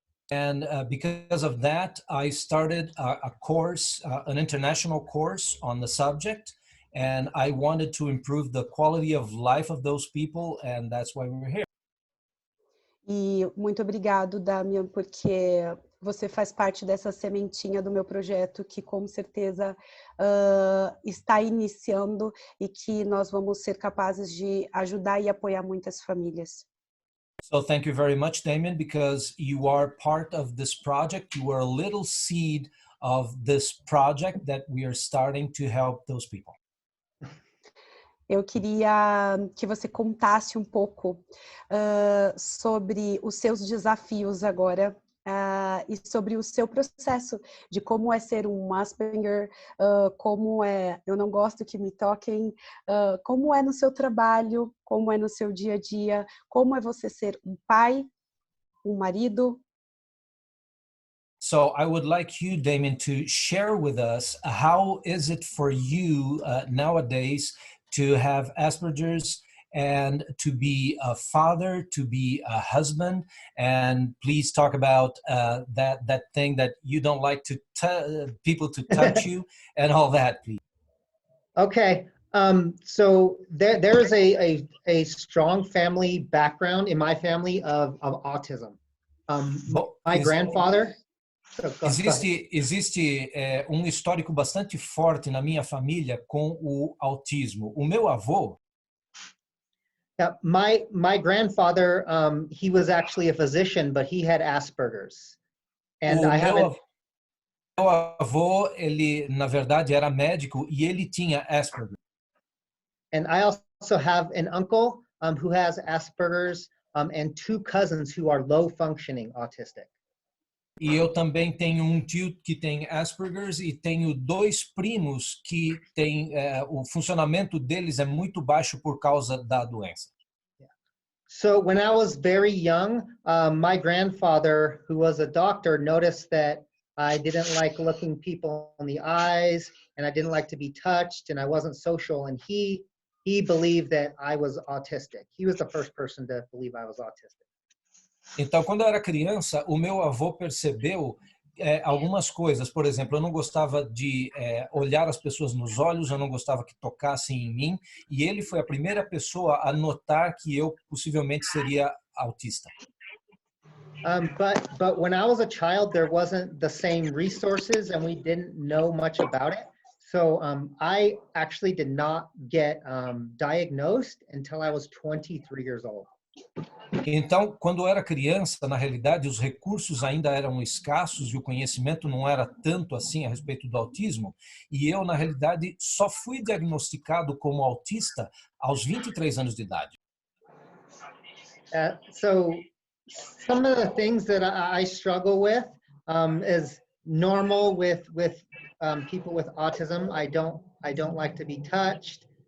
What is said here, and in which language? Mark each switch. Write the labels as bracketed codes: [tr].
[en] And because of that, I started a course, an international course on the subject, and I wanted to improve the quality of life of those people, and that's why we're here. [pt] E muito obrigado, Damian, porque você faz parte dessa sementinha do meu projeto que com certeza está iniciando e que nós vamos ser capazes de ajudar e apoiar muitas famílias. [en] So thank you very much, Damien, because you are part of this project. You are a little seed of this project that we are starting to help those people. [pt] Eu queria que você contasse um pouco sobre os seus desafios agora e sobre o seu processo de como é ser um Asperger, como é, eu não gosto que me toquem, como é no seu trabalho, como é no seu dia a dia, como é você ser um pai, um marido. [en] So I would like you, Damien, to share with us how is it for you nowadays to have Asperger's and to be a father, to be a husband, and please talk about that thing that you don't like to people to touch you and all that, please. Okay. So there is a strong family background in my family of autism. My grandfather. [pt] Existe histórico bastante forte na minha família com o autismo. O meu avô. [en] Yeah, my grandfather, he was actually a physician, but he had Asperger's. And [pt] meu avô, ele na verdade era médico e ele tinha Asperger. [en] And I also have an uncle who has Asperger's and two cousins who are low functioning autistic. [pt] E eu também tenho tio que tem Asperger's e tenho dois primos que têm o funcionamento deles é muito baixo por causa da doença. [en] So when I was very young, my grandfather, who was a doctor, noticed that I didn't like looking people in the eyes, and I didn't like to be touched, and I wasn't social, and he believed that I was autistic. He was the first person to believe I was autistic. [pt] Então, quando eu era criança, o meu avô percebeu algumas coisas. Por exemplo, eu não gostava de olhar as pessoas nos olhos, eu não gostava que tocassem em mim, e ele foi a primeira pessoa a notar que eu possivelmente seria autista. [en] But when I was a child, there wasn't the same resources, and we didn't know much about it. So I actually did not get diagnosed until I was 23 years old. [pt] Então, quando eu era criança, na realidade, os recursos ainda eram escassos e o conhecimento não era tanto assim a respeito do autismo. E eu, na realidade, só fui diagnosticado como autista aos 23 anos de idade. [en] So some of the things that I struggle with is normal with people with autism. I don't like to be touched.